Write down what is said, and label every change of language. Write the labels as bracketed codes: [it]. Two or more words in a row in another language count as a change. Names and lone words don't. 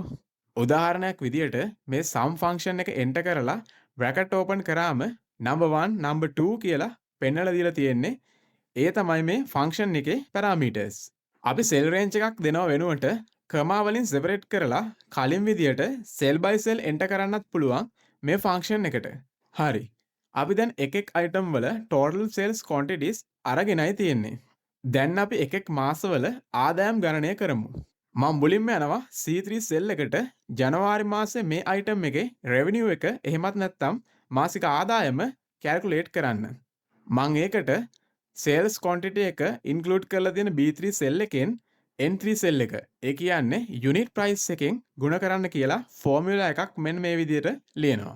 [si] උදාහරණයක් විදියට මේ [en] sum function [si] එක enter කරලා [en] bracket open [si] කරාම [en] number 1 number 2 [si] කියලා පෙන්නලා දීලා තියෙන්නේ. ඒ තමයි මේ function එකේ parameters. අපි [en] cell range [si] එකක් දෙනව වෙනුවට කමා වලින් separate කරලා කලින් විදියට [en] cell by cell enter [si] කරන්නත් පුළුවන් මේ function එකට. හරි. අපි දැන් එකෙක් item වල [en] total sales quantities [si] අරගෙනයි තියෙන්නේ. දැන් අපි එකෙක් මාසවල ආදායම් ගණනය කරමු. මම මුලින්ම යනවා [en] C3 cell [si] එකට ජනවාරි මාසේ මේ item එකේ revenue එක එහෙමත් නැත්නම් මාසික ආදායම calculate කරන්න. මම ඒකට [en] sales quantity [si] එක include කරලා තියෙන [en] B3 cell [si] එකෙන් [en] N3 cell [si] එක ඒ කියන්නේ [en] unit price [si] එකෙන් ගුණ කරන්න කියලා formula එකක් මෙන්න මේ විදිහට ලියනවා.